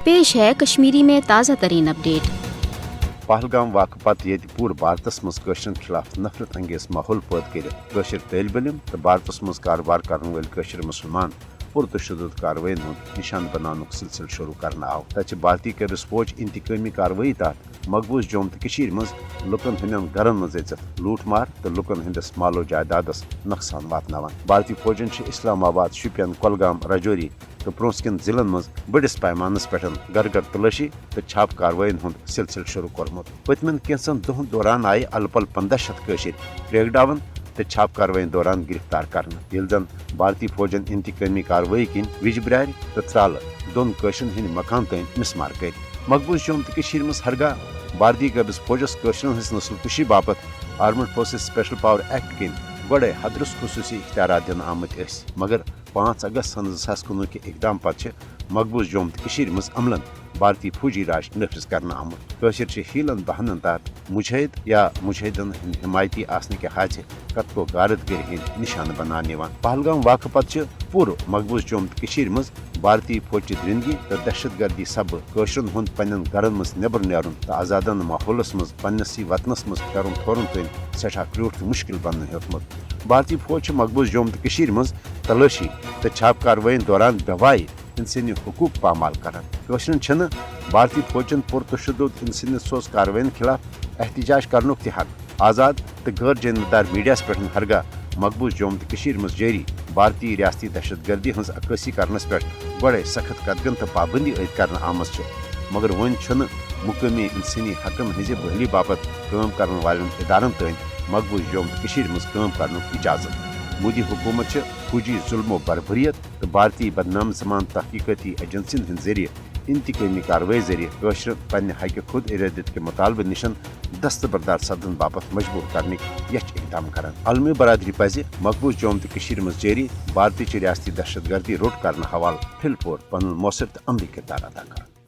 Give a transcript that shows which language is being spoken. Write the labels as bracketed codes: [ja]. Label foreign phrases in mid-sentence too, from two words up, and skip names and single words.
[ur] پیش ہے کشمیری میں تازہ ترین اپڈیٹ. [ks] पहलगाम वाक़ पत ये पूरे भारतस मज कशरन खिलाफ नफरत अंगेज माहौल पैद कर तलब इलम तो भारतस मज कारोबार करने वाले कशर मुसलमान पुरतशद्दुद कार्रवाई निशान बनाने सिलसिल शुरू करना आव। तथ भारतीय कबिस फौज इंतकामी कार्रवाई तहत मकबूज जम्मू तो कशीर मज लुकन हंदन घरन मज अचित लूट मार तो लुकन हंदिस मालो जायदादस नुकसान वातनावान। भारतीय फौजन इस्लामाबाद, शुपियन, कुलगाम, राजौरी तो प्रोस किन जिलन मज बड़िस पैमानस पे घर घर तलाशी तो छाप कार्रवाइन हुंद सिलसिल शुरू कोरमुत। पतमन कैंसन दोहन दौरान आये अलपल 1500 कशीर क्रेकडावन तो छाप कार्रवाई दौरान गिरफ्तार करना। ये जन भारतीय फौजन इंतकामी कार्रवाई किन विजब्रार तो त्राल दोन कशरन हंद मकान तन मिसमार कर। मकबूज जम्मू तो कशीर मज हरगा भारतीय कबिस फौजस कशरन हंस नस्ल कुशी बापत आर्मड फोर्सेस स्पेशल पावर एक्ट किन गड़े हदरस खसूसी इख्तियार दिन आमत, मगर 5 अगस्त सन 2019 के इकदाम पत् मकबूज जम्मू तो कशीर मज अमलन भारतीय फौजी राज नफज करना आमुत। कशर हीलन बहानन तहत मुजाहिद या मुजाहिदन हिमायती आसने के हाथ कतको गारदगिरी हंद निशान बनाने। पहलगाम वाक़ पत् पूर्व मकबूज जम्मू तो कशीर मज भारतीय फौज दरिंदगी तो दहशत गर्दी सब कशरन हुंद पन्न घरन मज नबर नेरुन तो आजादन माहौलस मज पन्नसी वतनस मज फेरुन थोरुन तन सठा क्रूठ तो मुश्किल बन हेतमुत। भारतीय फौज मकबूज जम्मू तो कशीर मज तलाशी तो छाप कार्रवाई दौरान बेवाई इंसानी हुकूक पामाल कर। कशरन भारतीय फौजन पुरतशद्दुद इंसानी सोज कार्रवाई खिलाफ एहतजाज कर हक। आज़ाद तो गैर जानबदार मीडिया पे हरगा मकबूज जम्मू तो कशीर मज जारी भारतीय रियासती दहशत गर्दी हज अक्सी करनस पे बड़े सख्त कदगन तो पाबंदी ऐद कर आमज, मगर वन मुकामी इंसानी हकन हज बहली बापत काम करने वाले इदारन तन मकबूज जम्मू तो कशीर मज काम कर इजाजत। मोदी हुकूमत फौजी जुल्मो बरबरीत तो भारतीय बदनाम जमान तहकीकती एजेंसियन हंद जरिए इंतकामी कार्रवाई जरिए कशर पन्ने हक खुद इरादत के मुतालबे निशन दस्तबरदार सदन बापत मजबूर करने इकदाम कर। आलमी बरादरी पज मकबूज जम्मू तो कशीर मज जारी भारतीय रियासती दहशत गर्दी रोट कर हवाल फिल पोर पन मौसर तो अमली किरदार अदा कर।